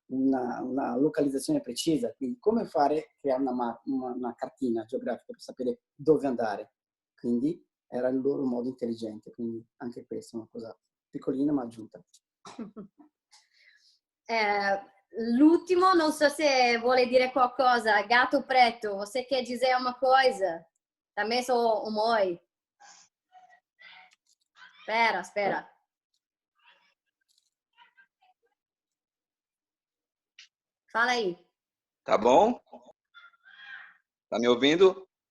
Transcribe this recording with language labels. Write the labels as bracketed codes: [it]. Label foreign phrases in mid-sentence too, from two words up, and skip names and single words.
[it] una localizzazione precisa, quindi come fare creare una cartina geografica per sapere dove andare, quindi era il loro modo intelligente, quindi anche questa è una cosa piccolina ma aggiunta. L'ultimo, non so se vuole dire qualcosa. [pt] Gato Preto, você quer dizer uma coisa? Também sou um oi. Espera. Fala aí. Tá bom? Tá me ouvindo?